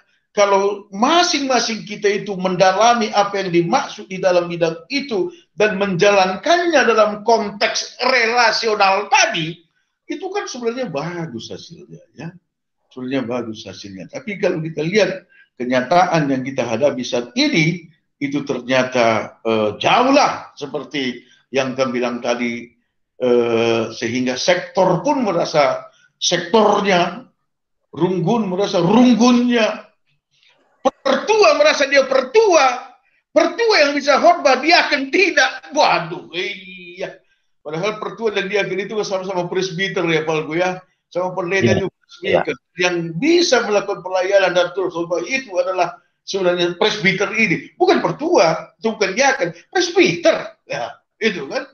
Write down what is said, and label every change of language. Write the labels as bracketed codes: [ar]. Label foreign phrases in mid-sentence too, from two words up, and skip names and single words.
[id] Kalau masing-masing kita itu mendalami apa yang dimaksud di dalam bidang itu dan menjalankannya dalam konteks relasional tadi, itu kan sebenarnya bagus hasilnya, ya. Sebenarnya bagus hasilnya. Tapi kalau kita lihat kenyataan yang kita hadapi saat ini, itu ternyata jauhlah seperti yang kami bilang tadi, sehingga sektor pun merasa sektornya, runggun merasa runggunnya, pertua merasa dia pertua yang bisa khotbah, dia akan tidak. Waduh, iya. Padahal pertua dan diaken itu sama-sama presbiter ya, Pak ya, sama pendeta juga presbiter. Yang bisa melakukan pelayanan dan terus khotbah itu adalah sebenarnya presbiter ini, bukan pertua, itu bukan diaken, presbiter, ya, itu kan.